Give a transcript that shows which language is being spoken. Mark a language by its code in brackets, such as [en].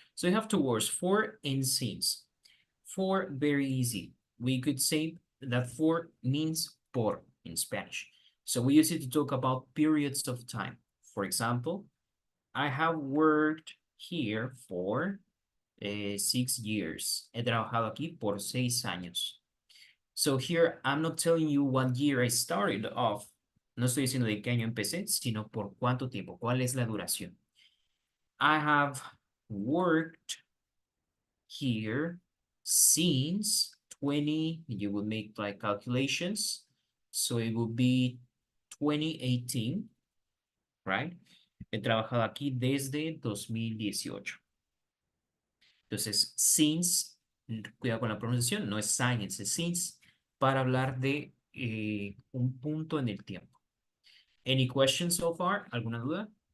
[en] So you have two words, for and since. For, very easy. We could say that for means por in Spanish. So we use it to talk about periods of time. For example, I have worked here for 6 years. [es] He trabajado aquí por 6 años. [en] So here, I'm not telling you what year I started off. [es] No estoy diciendo de qué año empecé, sino por cuánto tiempo, cuál es la duración. [en] I have worked here since 20, you would make like calculations. So it would be 2018, right? [es] He trabajado aquí desde 2018. Entonces, since, cuidado con la pronunciación, no es science, es since, para hablar de un punto en el tiempo. [en] Any questions so far? [es] ¿Alguna duda?